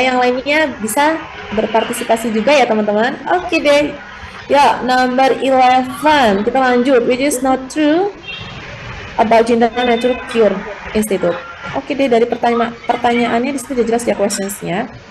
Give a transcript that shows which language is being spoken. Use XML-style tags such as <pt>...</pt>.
<id>Yang lainnya bisa berpartisipasi juga ya, teman-teman. Oke deh. Ya, number 11. Kita lanjut.</id> <en>Which is not true about gender nature cure institute.</en> <id>Oke deh, dari pertanyaannya di situ jelas ya questionsnya.</id>